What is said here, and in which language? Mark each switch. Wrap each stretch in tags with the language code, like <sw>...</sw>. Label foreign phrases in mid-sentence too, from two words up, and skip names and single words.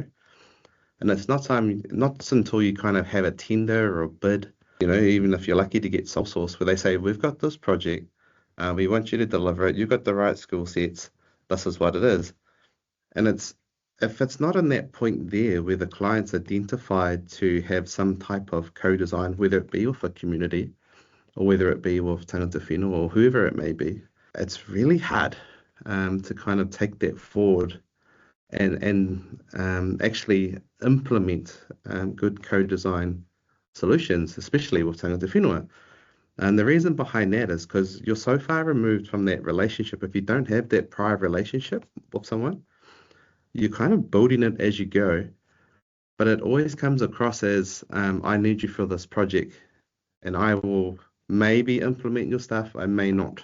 <en>And it's not until you kind of have a tender or a bid, even if you're lucky to get sole source, where they say, we've got this project, we want you to deliver it, you've got the right skill sets, this is what it is. And if it's not in that point there where the client's identified to have some type of co-design, whether it be with a community or whether it be with</en> <mi>tangata whenua</mi> <en>or whoever it may be, it's really hard to kind of take that forward and actually implement good co-design solutions, especially with</en> <mi>tangata whenua.</mi> <en>And the reason behind that is because you're so far removed from that relationship. If you don't have that prior relationship with someone, you're kind of building it as you go. But it always comes across as, I need you for this project, and I will maybe implement your stuff, I may not.</en>